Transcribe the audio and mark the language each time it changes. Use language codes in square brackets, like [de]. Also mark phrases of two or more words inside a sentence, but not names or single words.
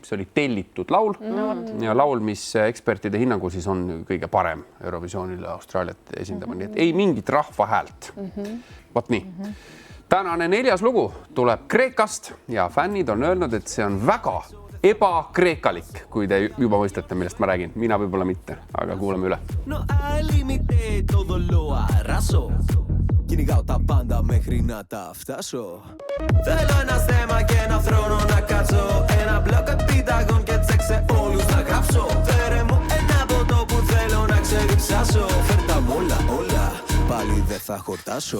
[et] See oli tellitud laul ja laul, mis ekspertide hinnangul siis on kõige parem Eurovisioonile Austraaliat esindama. Nii et ei mingit rahva häält. Vot nii. Tänane 4. lugu tuleb Kreekast ja fännid on öelnud, et see on väga ebakreekalik, kui te juba mõistate, millest ma räägin. Mina võib-olla mitte, aga kuulame üle. [es] No hay límite, todo lo arraso. [el] Κυνηγάω τα πάντα μέχρι να τα φτάσω. Θέλω ένα στέμα και ένα θρόνο να κάτσω. Ένα μπλοκ επιταγών και τσέξε όλους να γράψω. Φέρε μου ένα ποτό που θέλω να ξεριψάσω. Φέρ τα όλα, όλα, πάλι δεν θα χορτάσω.